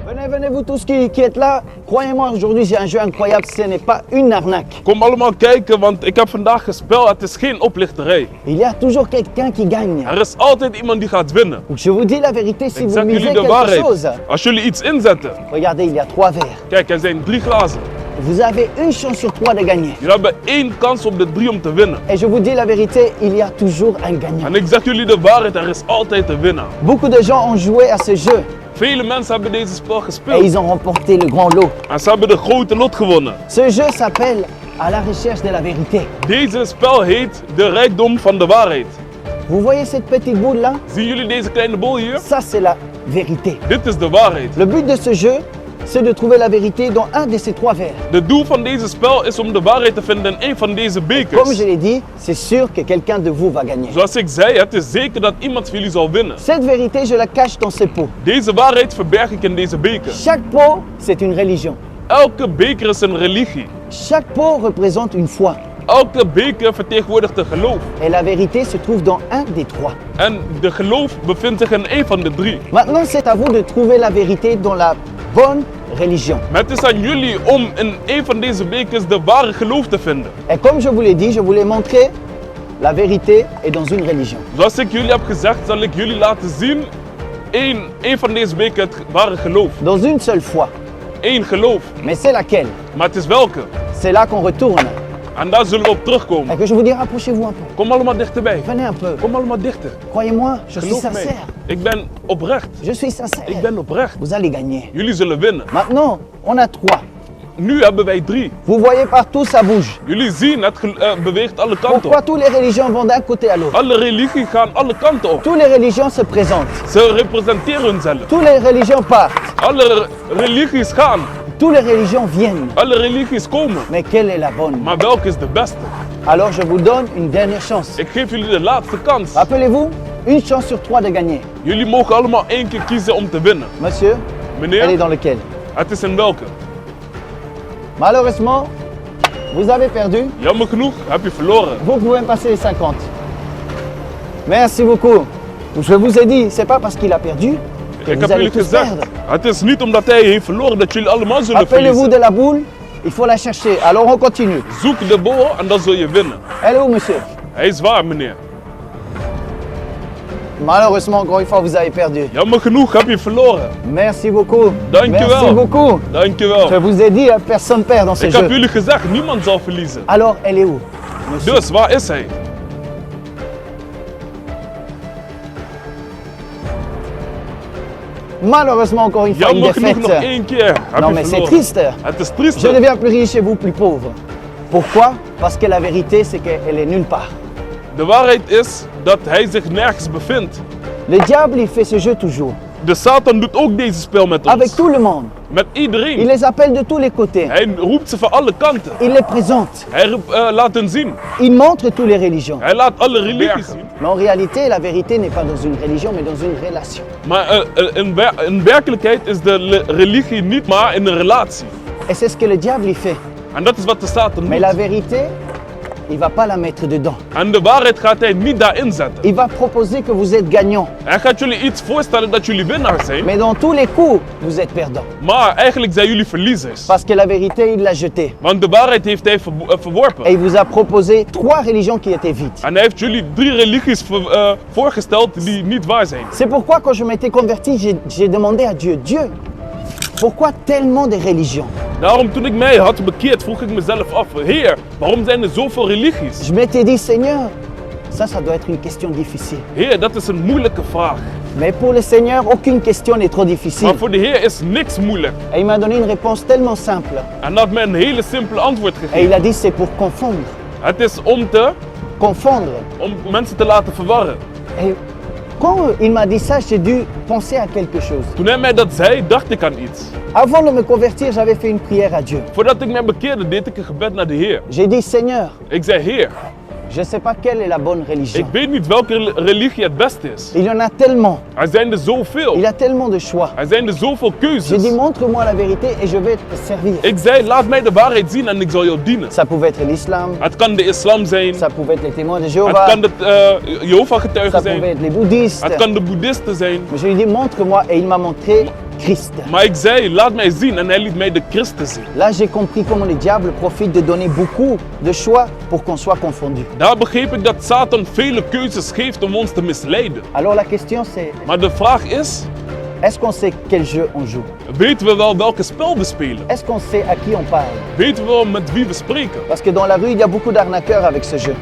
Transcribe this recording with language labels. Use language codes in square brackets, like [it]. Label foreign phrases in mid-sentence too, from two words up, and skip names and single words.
[fr] Venez vous tous qui êtes là. Croyez-moi, aujourd'hui j'ai un jeu incroyable. Ce n'est pas une arnaque. [nl] Kom allemaal kijken, want ik heb vandaag gespeeld. Het is geen oplichterij. [fr] Il y a toujours quelqu'un qui gagne. [nl] Er is altijd iemand die gaat winnen. [fr] Je vous dis la vérité, si [nl] Ik [fr] vous [nl] zeg [fr] misez [nl] jullie de [fr] quelque chose. [nl] waarheid. Als jullie iets inzetten. [fr] Regardez, il y a 3 verres. [nl] Kijk, er zijn 3 glazen. [fr] Vous avez une chance sur 3 de gagner. [nl] Jullie hebben 1 kans op de 3 om te winnen. [fr] Et je vous dis la vérité, il y a toujours un gagnant. [nl] En ik zeg jullie de waarheid, er is altijd een winnaar. [fr] Beaucoup de gens ont joué à ce jeu [nl] Vele mensen hebben deze spel [fr] et [nl] gespeeld. [fr] ils ont remporté le grand lot. [nl] En ze hebben de grote lot gewonnen. [fr] Ce jeu s'appelle À la recherche de la vérité. [nl] Deze spel heet de rijkdom van de waarheid. [fr] Vous voyez cette petite boule là? [nl] Zien jullie deze kleine bol hier? [fr] Ça c'est la vérité. [nl] Dit is de waarheid. [fr] Le but de ce jeu, c'est de trouver la vérité dans un de ces 3 verres. [nl] De doel van deze spel is om de waarheid te vinden in een van deze [fr] Comme [nl] bekers. [fr] je l'ai dit, c'est sûr que quelqu'un de vous va gagner. [nl] Zoals ik zei, het is zeker dat iemand van jullie zal winnen. [fr] Cette vérité, je la cache dans ces pots. [nl] Deze waarheid verberg ik in deze beker. [fr] Chaque pot, c'est une religion. [nl] Elke beker is een religie. [fr] Chaque pot représente une foi. [nl] Elke beker vertegenwoordigt een geloof. [fr] Et la vérité se trouve dans un des 3. [nl] En de geloof bevindt zich in een van de 3. [fr] Maintenant, c'est à vous de trouver la vérité dans la bonne religion. [nl] Maar het is aan jullie om in een van deze bekers de ware geloof te vinden. [fr] Et comme je vous l'ai dit, je vous l'ai montré, la vérité est dans une religion. [nl] Zoals ik jullie heb gezegd, zal ik jullie laten zien één van deze bekers het ware geloof. [fr] Dans une seule foi. [nl] Eén geloof. [fr] Mais c'est laquelle? [nl] Maar het is welke? [fr] C'est là qu'on retourne. [nl] En daar zullen we op terugkomen. [fr] Et que je vous dis, rapprochez-vous un peu. [nl] Kom allemaal dichterbij. [fr] Venez un peu. [nl] Kom allemaal dichter. [fr] Croyez-moi, je suis [nl] Geloof mij. [fr] sincère. [nl] Ik ben oprecht. [fr] Je suis sincère. [nl] Ik ben oprecht. [fr] Vous allez gagner. [nl] Jullie zullen winnen. [fr] Maintenant, on a 3. [nl] Nu hebben wij 3. [fr] Vous voyez partout, ça bouge. [nl] Jullie zien, het beweegt alle kanten [fr] Pourquoi [nl] op. [fr] toutes les religions vont d'un côté à l'autre? [nl] Alle religies gaan alle kanten op. [fr] Toutes les religions se présentent. [nl] Ze representeren hunzelf. [fr] Toutes les religions partent. [nl] Alle religies gaan. [fr] Toutes les religions viennent. [nl] Alle religies komen. [fr] Mais quelle est la bonne? [nl] Maar welke is de beste? [fr] Alors je vous donne une dernière chance. [nl] Ik geef jullie de laatste kans. [fr] Rappelez-vous, une chance sur 3 de gagner. [nl] Jullie mogen allemaal 1 keer kiezen om te winnen. [fr] Monsieur, elle est [nl] Meneer, [fr] dans lequel? [nl] het is in welke? [fr] Malheureusement, vous avez perdu. [nl] Jammer genoeg heb je verloren. [fr] Vous pouvez me passer les 50. Merci beaucoup. Je vous ai dit, c'est pas parce qu'il a perdu que [nl] Ik [fr] vous [nl] heb [fr] allez [nl] jullie [fr] tous [nl] gezegd, [fr] perdre. [nl] het is niet omdat hij heeft verloren dat jullie allemaal zullen [fr] Rappelez-vous [nl] verliezen. [fr] de la boule, il faut la chercher. Alors on continue. [nl] Zoek de bol en dan zul je winnen. [fr] Elle est où, monsieur? [nl] Hij is waar, meneer. [fr] Malheureusement, encore une fois, vous avez perdu. [nl] Jammer genoeg heb je verloren. [fr] Merci beaucoup. [nl] Dankjewel. [fr] Merci beaucoup. Je [nl] Dankjewel. [fr] vous ai dit, personne perd dans ce [nl] Ik heb [fr] jeu. [nl] jullie gezegd, niemand zal verliezen. [fr] Alors, elle est où? Monsieur. [nl] Dus waar is hij? [fr] Malheureusement, encore une fois, une [nl] Jammer genoeg nog [fr] défaite. [nl] 1 keer heb [fr] Non, je mais c'est [nl] verloren. [fr] triste. [nl] Het is [fr] Je [nl] triest. [fr] deviens plus riche et vous plus pauvre. Pourquoi? Parce que la vérité, c'est qu'elle est nulle part. [nl] De waarheid is dat hij zich nergens bevindt. [fr] Le diable, il fait ce jeu toujours. [nl] De Satan doet ook deze spel met [fr] Avec [nl] ons. [fr] tout le monde. [nl] Met [fr] Il [nl] iedereen. [fr] les appelle de tous les côtés. [nl] Hij roept ze van alle kanten. [fr] Il les présente. [nl] Hij laat hen zien. [fr] Il montre toutes les religions. [nl] Hij laat alle religies zien. [fr] Mais en réalité, la vérité n'est pas dans une religion, mais dans une relation. [nl] Maar in werkelijkheid is de religie niet maar in een relatie. [fr] Et c'est ce que le diable y fait. [nl] En dat is wat de Satan [fr] Mais la [nl] doet. [fr] vérité, il ne va pas la mettre dedans. [nl] En de waarheid gaat hij niet daarin zetten. [fr] Il va proposer que vous êtes gagnant. [nl] Hij gaat jullie iets voorstellen dat jullie winnaars zijn. [fr] Mais dans tous les coups, vous êtes perdant. [nl] Maar eigenlijk zijn jullie verliezers. [fr] Parce que la vérité, il l'a jetée. [nl] Want de waarheid heeft hij verworpen. [fr] Et il vous a proposé 3 religions qui étaient vides. [nl] En hij heeft jullie 3 religies voorgesteld die niet waar zijn. [fr] C'est pourquoi quand je m'étais converti, j'ai demandé à Dieu, Dieu, pourquoi tellement de religions? [nl] Daarom toen ik mij had bekeerd vroeg ik mezelf af, Heer, waarom zijn er zoveel religies? [fr] Je m'étais dit, Seigneur, ça doit être une question difficile. [nl] Heer, dat is een moeilijke vraag. [fr] Mais pour le Seigneur, aucune question n'est trop difficile. [nl] Maar voor de Heer is niks moeilijk. [fr] Et il m'a donné une réponse tellement simple. [nl] En hij had mij een hele simpele antwoord [fr] Et il [nl] gegeven. [fr] a dit, c'est pour confondre. [nl] Het is [fr] Confondre. [nl] om mensen te laten verwarren. [fr] Et quand il m'a dit ça, j'ai dû penser à quelque chose. [nl] Toen hij mij dat zei, dacht ik aan iets. [fr] Avant de me convertir, j'avais fait une prière à Dieu. [nl] Voordat ik mij bekeerde, deed ik een gebed naar de Heer. [fr] J'ai dit, Seigneur, [nl] Ik zei, Heer, [fr] je ne sais pas quelle est la bonne religion. [nl] ik weet niet welke religie het beste is. [fr] Il y en a tellement. [nl] Er zijn er zoveel. [fr] Il y a tellement de choix. [nl] Er zijn er zoveel [fr] J'ai dit, [nl] keuzes. [fr] montre-moi la vérité et je vais te servir. [nl] Ik zei, laat mij de waarheid zien en ik zal jou dienen. [fr] Ça pouvait être l'islam, [nl] Het kan de islam zijn. [fr] ça pouvait être les témoins de [nl] Het [fr] Jéhovah, [nl] kan de [fr] ça [nl] Jehovah-getuigen [fr] pouvait [nl] zijn. [fr] être les bouddhistes. [nl] Het kan de boeddhisten zijn. [fr] Mais je lui ai dit, montre-moi et il m'a montré Christ. [nl] Maar ik zei, laat mij zien en hij liet mij de Christus zien. [fr] Là, j'ai compris comment le diable profite de donner beaucoup de choix pour qu'on soit confondu. [nl] Daar begreep ik dat Satan vele keuzes geeft om ons te misleiden. [fr] Alors la question c'est, [nl] Maar de vraag is, [fr] est-ce qu'on sait quel jeu on joue? [nl] weten we wel welke spel we spelen? [fr] Est-ce qu'on sait à qui on parle? [nl] Weten we wel met wie we spreken? [fr] Parce que dans la rue, il y a beaucoup d'arnaqueurs avec ce jeu.